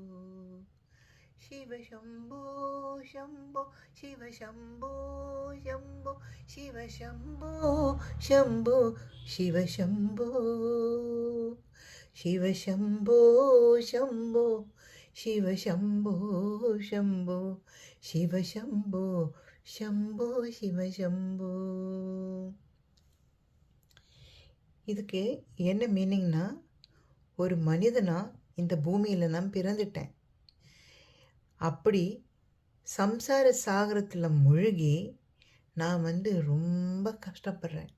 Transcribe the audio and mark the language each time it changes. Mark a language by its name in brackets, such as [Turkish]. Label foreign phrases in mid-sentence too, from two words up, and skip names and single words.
[Sanskrit] ശിവശംഭോ ശംഭോ ശിവശംഭോ ശംഭോ ശിവശംഭോ ശംഭോ ശിവശംഭോ ശിവശംഭോ ശംഭോ ശിവശംഭോ ശംഭോ ശിവശംഭോ ശംഭோ ശിவசம்போ. [Tamil] இதுக்கு என்ன மீனிங்னா, ஒரு மனிதனா இந்த பூமியில் நான் பிறந்துட்டேன். அப்படி சம்சார சாகரத்தில் மூழ்கி நான் ரொம்ப கஷ்டப்படுறேன்.